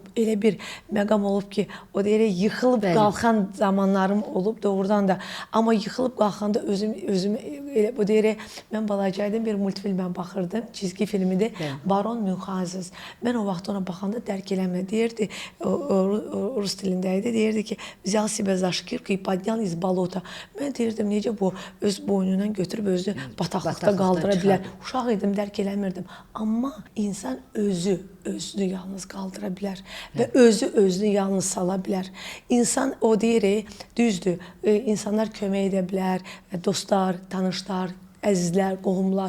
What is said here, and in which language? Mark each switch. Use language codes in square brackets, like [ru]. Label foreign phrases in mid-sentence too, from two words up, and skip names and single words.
[az] Elə bir məqam olub ki, o deyirik, yıxılıb qalxan zamanlarım olub doğrudan da. Amma yıxılıb qalxanda özümü elə, o deyirik, mən balacaydım, bir multfilmə baxırdım, çizgi filmidir, Baron Münxauzen. Mən o vaxt ona baxanda dərk eləmə deyirdi, rus dilində idi, deyirdi ki, [ru] взял себя за шкирку и поднял из болота. [az] Mən deyirdim, necə bu öz boynundan götürüb özünü bataqlıqda qaldıra bilər. Uşaq idim, dərk eləmirdim. Amma insan özünü yalnız qaldıra bilər və özünü yalnız sala bilər. İnsan o deyir, düzdür, insanlar kömək edə bilər, dostlar, tanışlar, əzizlər, qohumlar.